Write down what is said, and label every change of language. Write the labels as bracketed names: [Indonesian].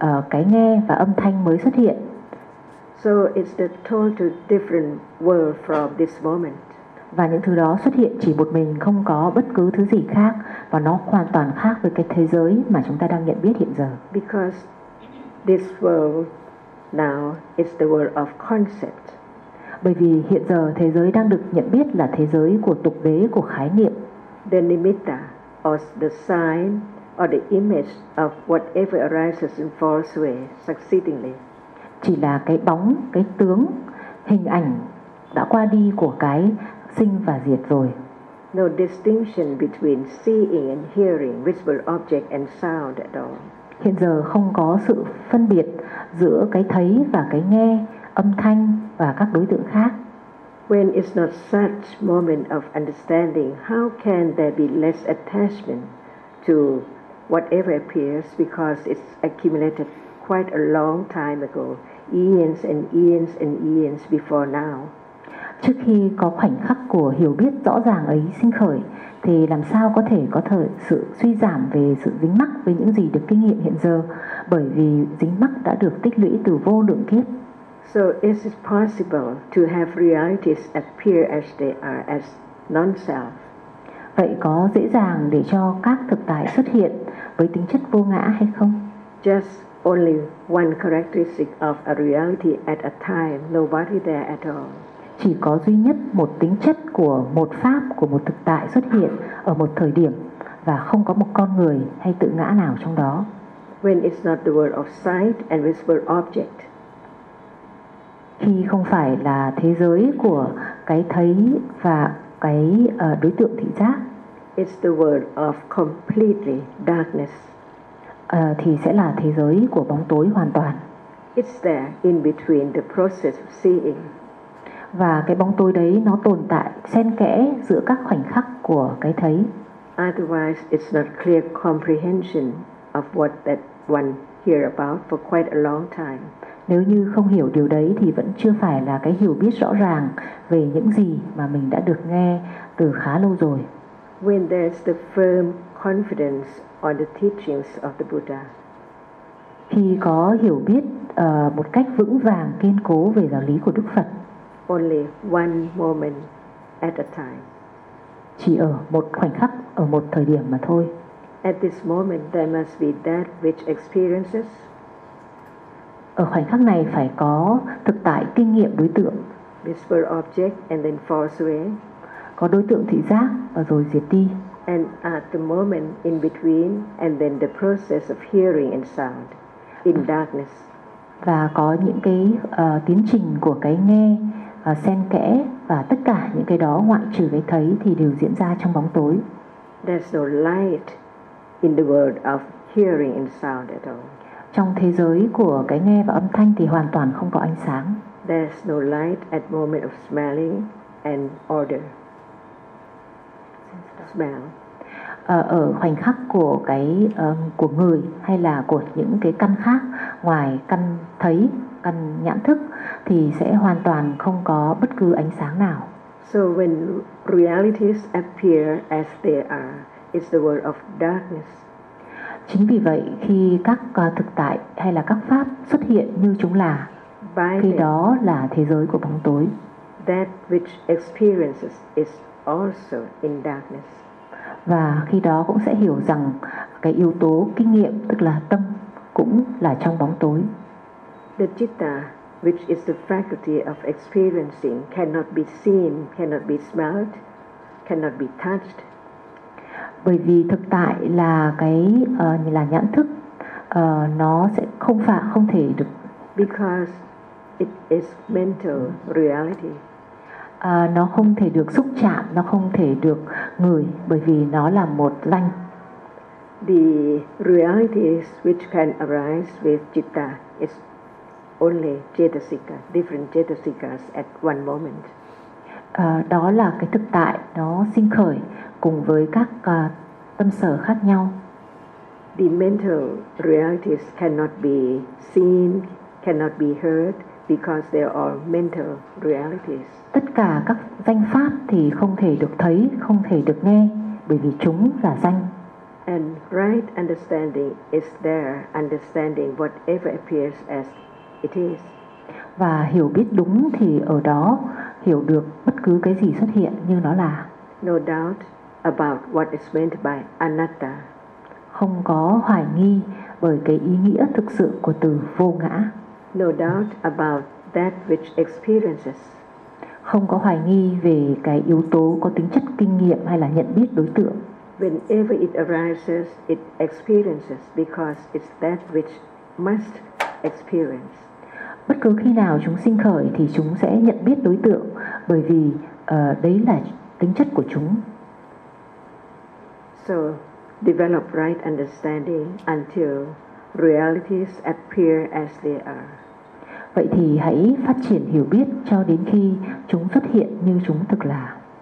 [Vietnamese] Cái nghe và âm thanh mới xuất hiện. [English] So it's the total different world from this moment. [Vietnamese] Và những thứ đó xuất hiện chỉ một mình, không có bất cứ thứ gì khác, và nó hoàn toàn khác với cái thế giới mà chúng ta đang nhận biết hiện giờ. [English] Because this world now is the world of concept. [Vietnamese] Bởi vì hiện giờ thế giới đang được nhận biết là thế giới của tục đế, của khái niệm. [English] The nimitta or the sign or the image of whatever arises in false way succeedingly. [Vietnamese] Chỉ là cái bóng, cái tướng, hình ảnh đã qua đi của cái sinh và diệt rồi. [English] No distinction between seeing and hearing, visible object and sound at all. [Vietnamese] Hiện giờ không có sự phân biệt giữa cái thấy và cái nghe, âm thanh và các đối tượng khác. [English] When it's not such moment of understanding, how can there be less attachment to whatever appears because it's accumulated quite a long time ago, eons and eons and eons before now? [Vietnamese] Trước khi có khoảnh khắc của hiểu biết rõ ràng ấy sinh khởi, thì làm sao có thể có thời sự suy giảm về sự dính mắc với những gì được kinh nghiệm hiện giờ, bởi vì dính mắc đã được tích lũy từ vô lượng kiếp. [English] So is it possible to have realities appear as they are, as non-self? [Vietnamese] Vậy có dễ dàng để cho các thực tại xuất hiện với tính chất vô ngã hay không? [English] Just only one characteristic of a reality at a time, nobody there at all. [Vietnamese] Chỉ có duy nhất một tính chất của một pháp, của một thực tại xuất hiện ở một thời điểm và không có một con người hay tự ngã nào trong đó. [English] When it's not the world of sight and visible object. [Vietnamese] Khi không phải là thế giới của cái thấy và cái đối tượng thị giác. [English] It's the world of completely darkness. [Vietnamese] Thì sẽ là thế giới của bóng tối hoàn toàn. [English] It's there in between the process of seeing. [Vietnamese] Và cái bóng tối đấy nó tồn tại xen kẽ giữa các khoảnh khắc của cái thấy. [English] Otherwise, it's not clear comprehension of what that one hear about for quite a long time. [Vietnamese] Nếu như không hiểu điều đấy thì vẫn chưa phải là cái hiểu biết rõ ràng về những gì mà mình đã được nghe từ khá lâu rồi. [English] When there's the firm confidence on the teachings of the Buddha. [Vietnamese] Khi có hiểu biết một cách vững vàng, kiên cố về giáo lý của Đức Phật. [English] Only one moment at a time. [Vietnamese] Chỉ ở một khoảnh khắc, ở một thời điểm mà thôi. [English] At this moment, there must be that which experiences. [Vietnamese] Ở khoảnh khắc này phải có thực tại kinh nghiệm đối tượng. [English] Visible object and then falls away. [Vietnamese] Có đối tượng thị giác và rồi diệt đi. [English] And at the moment in between, and then the process of hearing and sound in darkness. [Vietnamese] Và có những cái tiến trình của cái nghe xen kẽ và tất cả những cái đó ngoại trừ cái thấy thì đều diễn ra trong bóng tối. [English] There's no light in the world of hearing and sound at all. [Vietnamese] Trong thế giới của cái nghe và âm thanh thì hoàn toàn không có ánh sáng. [English] There's no light at moment of smelling and odor. Smell. [Vietnamese] Ở khoảnh khắc của cái của người hay là của những cái căn khác ngoài căn thấy, căn nhãn thức thì sẽ hoàn toàn không có bất cứ ánh sáng nào. [English] So when realities appear as they are, it's the world of darkness. [Vietnamese] Chính vì vậy khi các thực tại hay là các pháp xuất hiện như chúng là, by khi đó là thế giới của bóng tối. [English] That which experiences is also in darkness. [Vietnamese] Và khi đó cũng sẽ hiểu rằng cái yếu tố kinh nghiệm tức là tâm cũng là trong bóng tối. [English] The citta, which is the faculty of experiencing, cannot be seen, cannot be smelled, cannot be touched. [Vietnamese] Bởi vì thực tại là cái là nhãn thức, nó sẽ không thể được. [English] Because it is mental reality. [Vietnamese] Nó không thể được xúc chạm, nó không thể được ngửi, bởi vì nó là một danh. [English] The realities which can arise with citta is only cetasika, different cetasikas at one moment. [Vietnamese] Đó là cái thực tại nó sinh khởi cùng với các tâm sở khác nhau. [English] The mental realities cannot be seen, cannot be heard because they are mental realities. [Vietnamese] Tất cả các danh pháp thì không thể được thấy, không thể được nghe bởi vì chúng là danh. [English] And right understanding is there, understanding whatever appears as it is. [Vietnamese] Và hiểu biết đúng thì ở đó hiểu được bất cứ cái gì xuất hiện như nó là. [English] No doubt about what is meant by anatta. [Vietnamese] Không có hoài nghi bởi cái ý nghĩa thực sự của từ vô ngã. [English] No doubt about that which experiences. [Vietnamese] Không có hoài nghi về cái yếu tố có tính chất kinh nghiệm hay là nhận biết đối tượng. [English] whenever it arises, it experiences because it's that which must experience. [Vietnamese] Bất cứ khi nào chúng sinh khởi thì chúng sẽ nhận biết đối tượng bởi vì đấy là tính chất của chúng. [English] So develop right understanding until realities appear as they are. [Vietnamese] Vậy thì hãy phát triển hiểu biết cho đến khi chúng xuất hiện như chúng thực là.